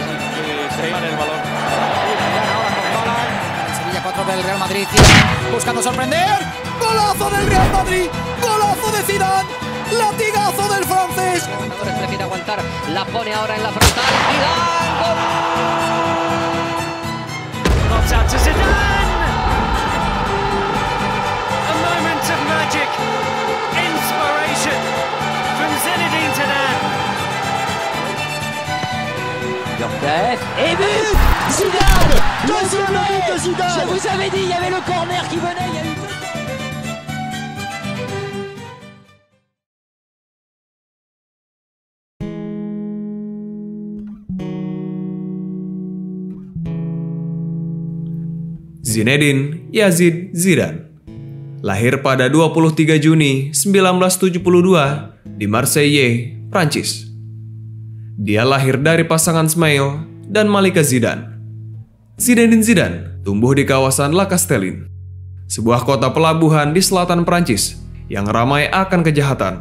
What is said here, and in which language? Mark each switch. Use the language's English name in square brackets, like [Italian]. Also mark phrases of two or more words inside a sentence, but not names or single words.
[Spanish] Se va el balón. Sevilla 4 del Real Madrid, Zidane buscando sorprender, golazo del Real Madrid, golazo de Zidane, latigazo del francés. Prefiere aguantar, la pone ahora en la frontal. Zidane, gol. [English] Pops out to Zidane. A moment of magic, inspiration from Zinedine Zidane. [French] Lortef, et but Zidane, deuxième but de Zidane. Je vous avais dit, il y avait le corner qui venait, il y a eu deux. [Indonesian] Zinedine Yazid Zidane lahir pada 23 Juni 1972 di Marseille, Prancis. Dia lahir dari pasangan Smail dan Malika Zidane. Zinedine Zidane tumbuh di kawasan La Castelline. sebuah kota pelabuhan di selatan Prancis yang ramai akan kejahatan.